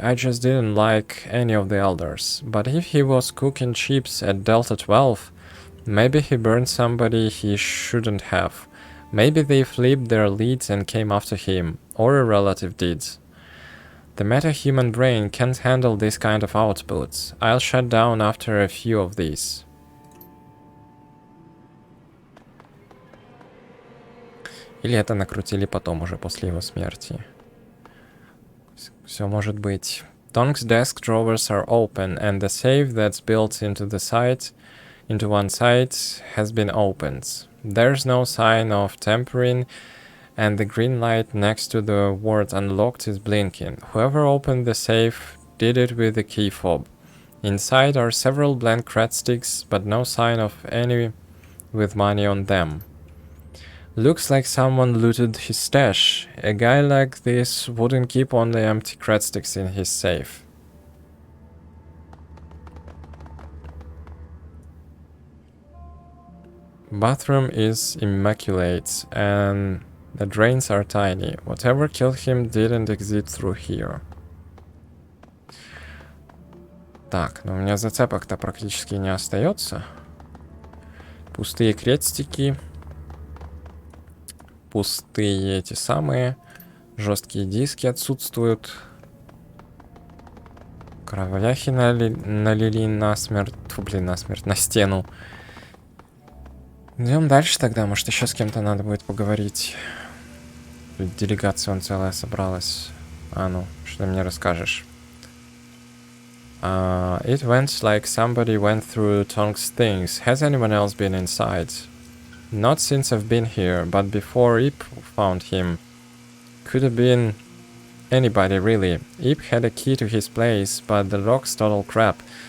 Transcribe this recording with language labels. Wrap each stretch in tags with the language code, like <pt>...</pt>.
<en>I just didn't like any of the elders. But if he was cooking chips at Delta 12, maybe he burned somebody he shouldn't have. Maybe they flipped their leads and came after him, or a relative did. The meta-human brain can't handle this kind of output. I'll shut down after a few of these.</en> <ru>Или это накрутили потом, уже после его смерти. Все может быть.</ru> <en>Tong's desk drawers are open, and the safe that's built into one side, has been opened. There's no sign of tampering, and the green light next to the word unlocked is blinking. Whoever opened the safe did it with a key fob. Inside are several blank cred sticks, but no sign of any with money on them. Looks like someone looted his stash. A guy like this wouldn't keep on the empty cred sticks in his safe. Bathroom is immaculate and the drains are tiny. Whatever killed him didn't exit through here.</en> <ru>Так, но у меня зацепок-то практически не остается. Пустые крестики. Пустые эти самые. Жесткие диски отсутствуют. Кровяхи налили насмерть. Фу, блин, насмерть, на стену. Идем дальше тогда. Может, еще с кем-то надо будет поговорить. Делегация он целая собралась. А ну, что ты мне расскажешь?</ru> <en>It went like somebody went through Tong's things. Has anyone else been inside? Not since I've been here, but before Ip found him. Could have been anybody, really. Ip had a key to his place, but the lock's total crap.</en>